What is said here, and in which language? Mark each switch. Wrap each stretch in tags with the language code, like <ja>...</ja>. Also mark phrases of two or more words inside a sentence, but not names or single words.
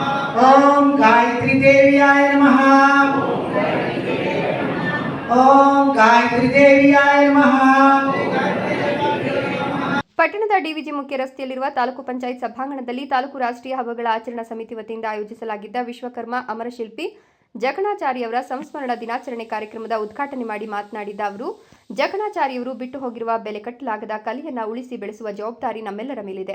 <sa>ओम गायत्री देव्याय नमः। ओम गायत्री देव्याय नमः।</sa> <kn>ಪಟ್ಟಣದ ಡಿವಿಜಿ ಮುಖ್ಯ ರಸ್ತೆಯಲ್ಲಿರುವ ತಾಲೂಕು ಪಂಚಾಯತ್ ಸಭಾಂಗಣದಲ್ಲಿ ತಾಲೂಕು ರಾಷ್ಟ್ರೀಯ ಹಬ್ಬಗಳ ಆಚರಣಾ ಸಮಿತಿ ವತಿಯಿಂದ ಆಯೋಜಿಸಲಾಗಿದ್ದ ವಿಶ್ವಕರ್ಮ ಅಮರಶಿಲ್ಪಿ ಜಕಣಾಚಾರಿಯವರ ಸಂಸ್ಮರಣ ದಿನಾಚರಣೆ ಕಾರ್ಯಕ್ರಮದ ಉದ್ಘಾಟನೆ ಮಾಡಿ ಮಾತನಾಡಿದ ಅವರು, ಜಕಣಾಚಾರಿಯವರು ಬಿಟ್ಟು ಹೋಗಿರುವ ಬೆಲೆ ಕಟ್ಟಲಾಗದ ಕಲೆಯನ್ನು ಉಳಿಸಿ ಬೆಳೆಸುವ ಜವಾಬ್ದಾರಿ ನಮ್ಮೆಲ್ಲರ ಮೇಲಿದೆ.</kn>